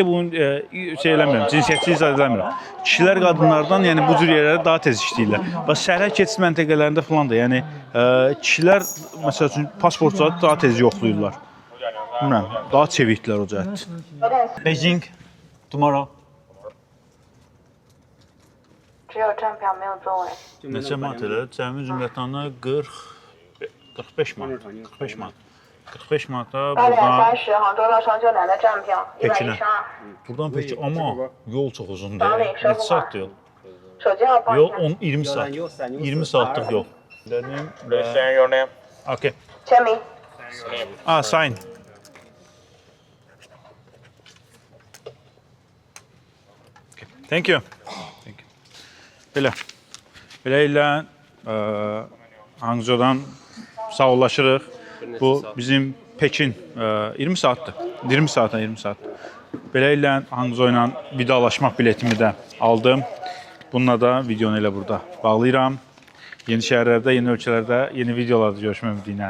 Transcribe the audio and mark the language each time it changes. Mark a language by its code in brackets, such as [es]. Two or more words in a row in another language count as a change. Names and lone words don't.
[az] Bunu şey eləmirəm, cinsiyyətçi izah eləmirəm. Kişilər qadınlardan yəni bu cür yerlərdə daha tez işləyirlər. Bax sərhəd keçid məntəqələrində falan da yəni kişilər məsəl üçün pasportları daha tez yoxlayırlar. Bilmirəm, daha çevikdilər o cəhətdə. [en] Beijing tomorrow. [zh] 只有站票没有座位。 [az] Neçə manat elə? Cəmi cümlətanı 45 manat. 45 manat. 45 manata [zh] 8 点 [az] buradan [zh] 30，杭州到长久南的站票 [az] Pekinə. 112。 Buradan peki amma yol çox uzundur. Neçə saatdır yol? [zh] 手机号报一 [az] Yol [zh] 下。 [az] 20 saat. 20 saatlıq yol. Dedim. [en] Your name? Okay. [zh] 签名。 [en] Sign. Okay. Thank you. Thank you. [az] Belə. Beləliklə Hangzhoudan sağollaşırıq. Bu bizim Pekin 20 saatdır. 20 saat. Beləliklə Hangzhou ilə vidalaşmaq biletimi də aldım. Bununla da videonu elə burada bağlayıram. Yeni şəhərlərdə, yeni ölkələrdə, yeni videolarda görüşmək ümidi ilə.